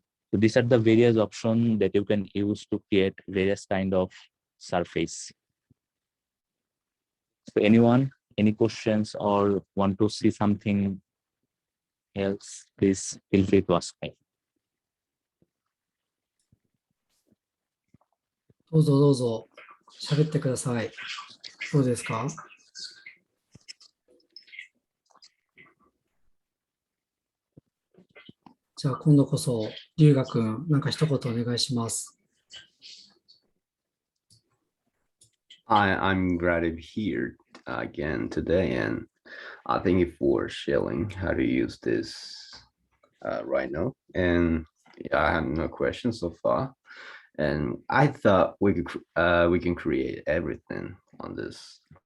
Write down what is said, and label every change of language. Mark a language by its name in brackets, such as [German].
[English] So these are the various options that you can use to create various kind of surface. So anyone, any questions or want to see something else, please feel free to ask me. [Japanese] どうぞどうぞ喋ってください。どうですか？じゃあ今度こそ龍河君、なんか一言お願いします。 [English] I'm glad to be here again today, and thank you for sharing how to use this right now. And yeah, I have no questions so far. And I thought we can create everything on this.